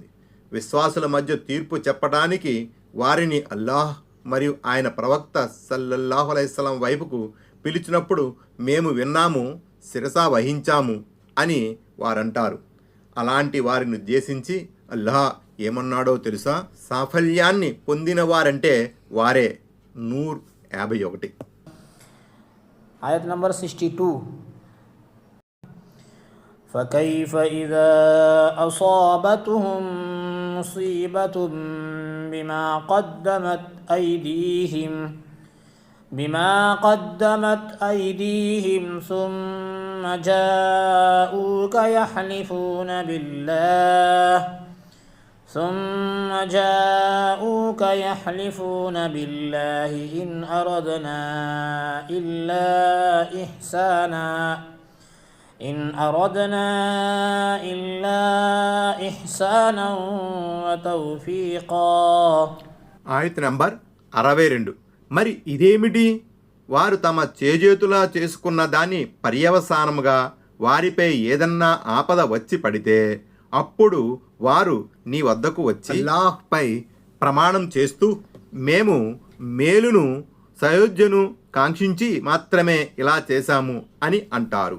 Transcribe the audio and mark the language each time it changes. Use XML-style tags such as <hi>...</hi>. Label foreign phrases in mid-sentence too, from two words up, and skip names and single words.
<te>విశ్వాసుల మధ్య తీర్పు చెప్పడానికి వారిని అల్లాహ్ మరియు ఆయన ప్రవక్త</te> <ar>صلى الله عليه وسلم</ar> <te>వైపుకు పిలిచినప్పుడు మేము విన్నాము, శిరసా వహించాము అని వారంటారు. అలాంటి వారిని ఉద్దేశించి అల్లాహ్ ఏమన్నాడో తెలుసా? సాఫల్యాన్ని పొందిన వారంటే వారే. నూర్ 51. ఆయత్ నంబర్ 62.</te> <ar>فكيف إذا أصابتهم مصيبة بما قدمت أيديهم ثم جاءوك يحلفون بالله إن أردنا إلا إحسانا وتوفيقا.</ar> <te>ఆయత్ నంబర్ 62. మరి ఇదేమిటి? వారు తమ చేజేతులా చేసుకున్న దాని పర్యవసానముగా వారిపై ఏదన్నా ఆపద వచ్చి పడితే అప్పుడు వారు నీ వద్దకు వచ్చి అల్లాహ్పై ప్రమాణం చేస్తూ మేము మేలును సయోధ్యను కాంక్షించి మాత్రమే ఇలా చేశాము అని అంటారు.</te>